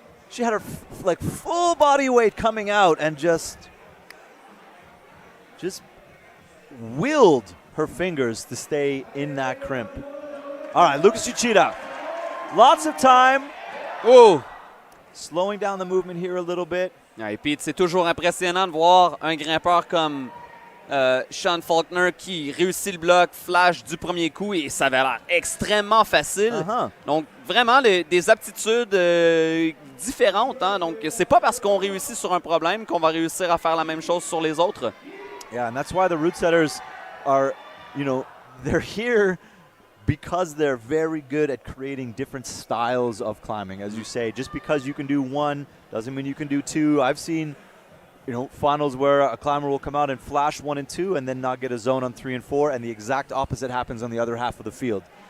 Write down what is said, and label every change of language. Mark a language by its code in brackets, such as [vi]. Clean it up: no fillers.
[en] She had her like full body weight coming out and just willed her fingers to stay in that crimp. All right, Lucas Uchida. Lots of time. Oh! Slowing down the movement here a little bit. [fr] Et puis, c'est toujours impressionnant de voir un grimpeur comme Sean Faulkner qui réussit le bloc flash du premier coup et ça avait l'air extrêmement facile. Donc, vraiment des aptitudes différentes. Hein? Donc, c'est pas parce qu'on réussit sur un problème qu'on va réussir à faire la même chose sur les autres. [en] Yeah, and that's why the root setters are, they're here because they're very good at creating different styles of climbing. As you say, just because you can do 1 doesn't mean you can do 2. I've seen, finals where a climber will come out and flash 1 and 2 and then not get a zone on 3 and 4, and the exact opposite happens on the other half of the field.